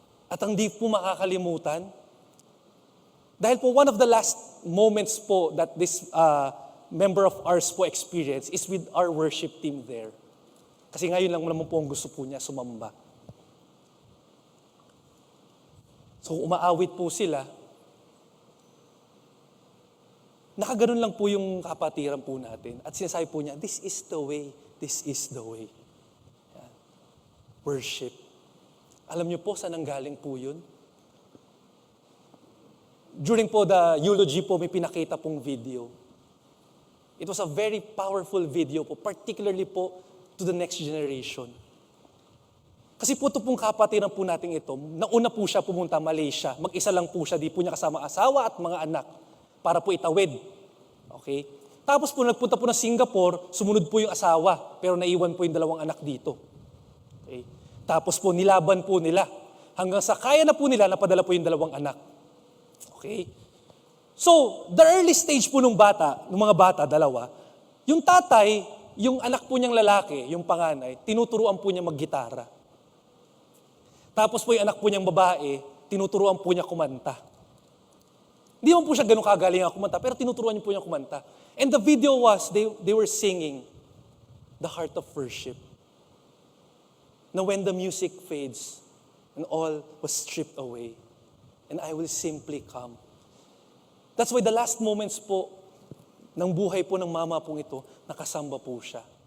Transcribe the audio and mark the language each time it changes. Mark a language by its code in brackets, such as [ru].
[tl] At ang di po makakalimutan, dahil po [en] one of the last moments po that this member of ours po experience is with our worship team there. [tl] Kasi ngayon lang naman po ang gusto po niya, sumamba. So umaawit po sila. Nakaganon lang po yung kapatiran po natin. At sinasabi po niya, [en] this is the way, this is the way. [tl] Yan. Worship. Alam niyo po saan ang galing po yun? During po [en] the eulogy [tl] po, may pinakita pong video. [en] It was a very powerful video po, particularly po to the next generation. [tl] Kasi po ito pong kapatiran po natin ito, nauna po siya pumunta Malaysia. Mag-isa lang po siya, di po niya kasama asawa at mga anak para po itawid. Okay? Tapos po nagpunta po ng Singapore, sumunod po yung asawa, pero naiwan po yung dalawang anak dito. Okay? Tapos po nilaban po nila. Hanggang sa kaya na po nila, napadala po yung dalawang anak. Okay? So, [en] the early stage [tl] po ng mga bata, dalawa, yung tatay, yung anak po niyang lalaki, yung panganay, tinuturuan po niya maggitara. Tapos po yung anak po niyang babae, tinuturuan po niya kumanta. Hindi man po siya ganun kagaling ang kumanta, pero tinuturuan niya po niya kumanta. [en] And the video was, they were singing the heart of worship. Now when the music fades, and all was stripped away, and I will simply come. That's why the last moments [tl] po ng buhay po ng mama pong ito, nakasamba po siya.